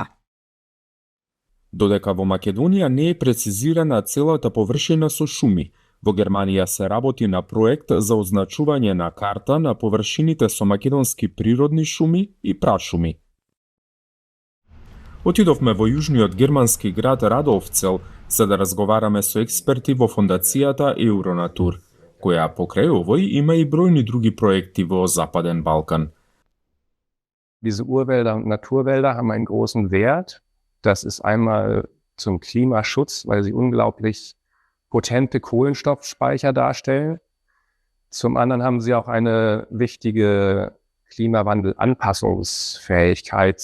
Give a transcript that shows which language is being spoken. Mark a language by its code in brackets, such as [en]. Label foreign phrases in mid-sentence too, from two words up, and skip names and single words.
[mk] Додека во Македонија не е прецизирана целата површина со шуми, во Германија се работи на проект за означување на карта на површините со македонски природни шуми и прашуми. Отидовме во јужниот германски град Радовцел за да разговараме со експерти во фондацијата Euronatür, која покрај овој има и бројни други проекти во Западен Балкан. [de] Diese Urwälder und Naturwälder haben einen großen Wert. Das ist einmal zum Klimaschutz, weil sie unglaublich potente Kohlenstoffspeicher darstellen. Zum anderen haben sie auch eine wichtige Klimawandelanpassungsfähigkeit.